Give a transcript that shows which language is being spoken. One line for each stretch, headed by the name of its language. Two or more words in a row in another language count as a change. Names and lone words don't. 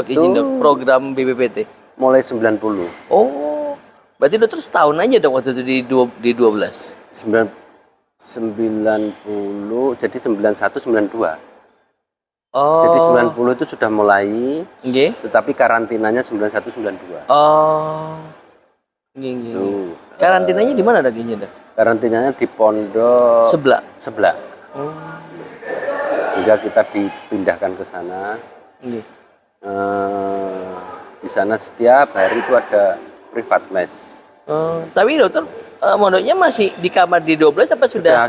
Indonesian: dok izin dok program BPPT? Mulai 90. Oh, berarti dokter setahun aja dok waktu itu di 12. 90, jadi 91 92. Oh. Jadi 90 itu sudah mulai, Nggih. tetapi karantinanya 91 92.
Javanese: Oh. Nggih, nggih.
Indonesian: Itu Karantinanya di mana dok izin dok? karantinanya di pondok Sebelah. sebelah. Oh. Sehingga kita dipindahkan ke sana. Nggih. Di sana setiap hari itu ada privat les. Tapi dokter mondoknya masih di kamar di 12 apa sudah?